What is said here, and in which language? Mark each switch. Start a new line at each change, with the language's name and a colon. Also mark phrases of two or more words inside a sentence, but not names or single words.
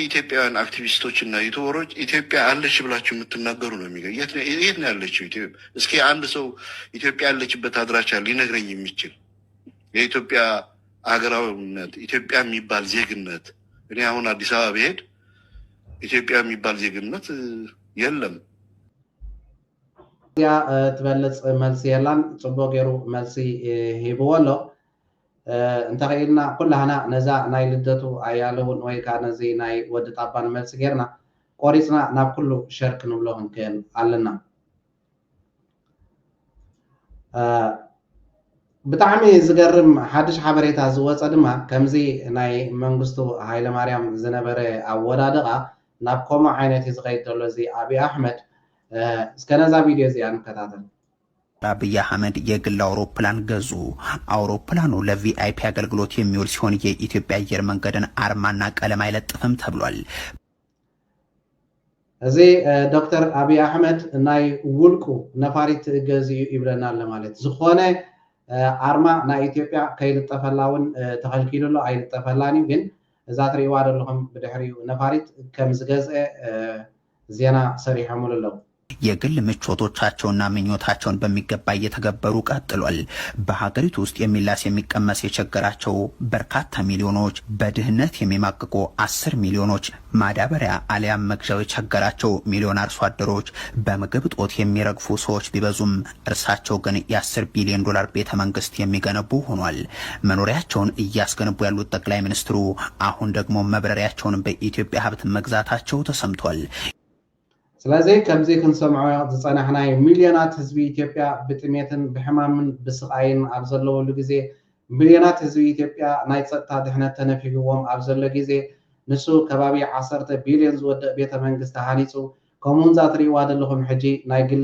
Amharic: ኢትዮጵያውያን አክቲቪስቶች እና ዩቲዩበሮች ኢትዮጵያ አለች ብላችሁ የምትናገሩ ነው የሚገኝ የት ነው ያለችው ኢትዮጵያ እስኪ አንድ ሰው ኢትዮጵያ ያለችበት አድራሻ ሊነግረኝ የሚችል የኢትዮጵያ ሀገራዊነት ኢትዮጵያ የሚባል ዜግነት እኔ አሁን አዲስ አበባ ብሄድ ኢትዮጵያ የሚባል ዜግነት የለም
Tigrinya: ያ ትበለጽ መልሲ የላን ጽቡቅ ገይሩ መልሲ ሂብዎ ኣሎ እንተኸይልና ኩላህና ነዛ ናይ ልደቱ ኣያለውን ወይ ከዓ ነዚ ናይ ወዲ ጣባን መልሲ ጌርና ቆሪፅና ናብ ኩሉ ሸር ክንብሎ ክንክእል ኣለና ብጣዕሚ ዝገርም ሓድሽ ሓበሬታ ዝወፀ ድማ ከምዚ ናይ መንግስቱ ሃይለማርያም ዝነበረ ኣወዳድቃ ናብ ከምኡ ዓይነት እዩ ዝኸይድ ዘሎ እዚ አብይ አሕመድ እስከ ነዛ ቪድዮ እዚኣ እንከታተል።
Amharic: አብይ አህመድ የግል አውሮፕላን ገዙ። አውሮፕላኑ ለቪአይፒ አገልግሎት የሚውል ሲሆን የኢትዮጵያ አየር መንገድን አርማና ቀለም አይለጥፍም ተብሏል።
Tigrinya: እዚ ዶክተር አብይ አሕመድ ናይ ውልቁ ነፋሪት ገዚኡ ይብለናል ማለት ዝኾነ አርማ ናይ ኢትዮጵያ ከይልጠፈላውን ተኸልኪሉሎ አይልጠፈላኒ ግን እዛ ትሪእዋ ዘለኹም ብድሕሪኡ ነፋሪት ከም ዝገዝአ ዜና ሰሪሖሙሉ ኣለዉ።
Amharic: የግል ምቾቶቻቸውና ምኞታቸውን በሚገባ እየተገበሩ ቀጥሏል። በሀገሪቱ ውስጥ የሚላስ የሚቀመስ የቸገራቸው በርካታ ሚሊዮኖች፣ በድህነት የሚማቅቁ 10 ሚሊዮኖች፣ ማዳበሪያ አሊያም መግዣው የቸገራቸው ሚሊዮን አርሶ አደሮች፣ በምግብ እጦት የሚረግፉ ሰዎች ቢበዙም እርሳቸው ግን የ10 ቢሊዮን ዶላር ቤተ መንግስት የሚገነቡ ሆኗል። መኖሪያቸውን እያስገነቡ ያሉት ጠቅላይ ሚኒስትሩ አሁን ደግሞ መብረሪያቸውን በኢትዮጵያ ሀብት መግዛታቸው ተሰምቷል።
Tigrinya: ስለዚ ከምዚ ክንሰምዖ ዝፀናሕናይ ሚልዮናት ህዝቢ ኢትዮጵያ ብጥሜትን ብሕማምን ብስቃይን ኣብ ዘለወሉ ግዜ ሚልዮናት ህዝቢ ኢትዮጵያ ናይ ፀጥታ ድሕነት ተነፊግዎም ኣብ ዘሎ ግዜ ንሱ ከባቢ 10 ቢልዮን ዝወድእ ቤተ መንግስቲ ሃኒፁ ከምኡውን ዛ ትሪእዋ ዘለኹም ሕጂ ናይ ግሊ